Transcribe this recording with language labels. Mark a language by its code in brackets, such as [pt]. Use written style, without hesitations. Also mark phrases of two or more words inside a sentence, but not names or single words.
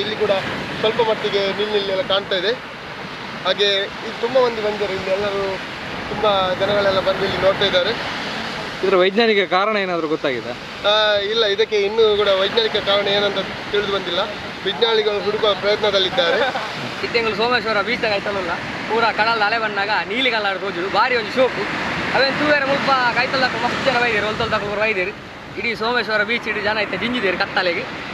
[kn] ಇಲ್ಲಿ ಕೂಡ ಸ್ವಲ್ಪ ಮಟ್ಟಿಗೆ ನೀಲಿ ನೀಲಿ ಎಲ್ಲ ಕಾಣ್ತಾ ಇದೆ. ಹಾಗೆ ಈಗ ತುಂಬ ಮಂದಿ ಬಂದಿದ್ದಾರೆ. ಇಲ್ಲಿ ಎಲ್ಲರೂ ತುಂಬ ಜನಗಳೆಲ್ಲ ಬಂದು ಇಲ್ಲಿ ನೋಡ್ತಾ ಇದ್ದಾರೆ. ಇದರ ವೈಜ್ಞಾನಿಕ ಕಾರಣ ಏನಾದರೂ ಗೊತ್ತಾಗಿದೆ? ಇಲ್ಲ, ಇದಕ್ಕೆ ಇನ್ನೂ ಕೂಡ ವೈಜ್ಞಾನಿಕ ಕಾರಣ ಏನಂತ ತಿಳಿದು ಬಂದಿಲ್ಲ. ವಿಜ್ಞಾನಿಗಳು ಹುಡುಕುವ ಪ್ರಯತ್ನದಲ್ಲಿದ್ದಾರೆ. [tcy] ಇತ್ತೆಂಗಳು ಸೋಮೇಶ್ವರ ಬೀಚ್ ಆಯ್ತಲ್ಲ ಪೂರ ಕಡಲ ಅಲೆ ಬಂದಾಗ ನೀಲಿ ಕಲರ್ ತೋಜುದು ಬಾರಿ ಒಂದು ಶೋಕು ಅವೇನು ತೂವೇರೆ ಮುಲ್ಪ ಕೈತಲ್ಲ ಮಸ್ತ್ ಜನ ಬೈದೇರು ಹೊಲ್ತೊಲ್ ತಗೊಂಡು ಬೈದೇರು. ಇಡೀ ಸೋಮೇಶ್ವರ ಬೀಚ್ ಇಡೀ ಜನ ಐತೆ ಜಿಂಜಿದೇರು ಕತ್ತಲೆಗೆ.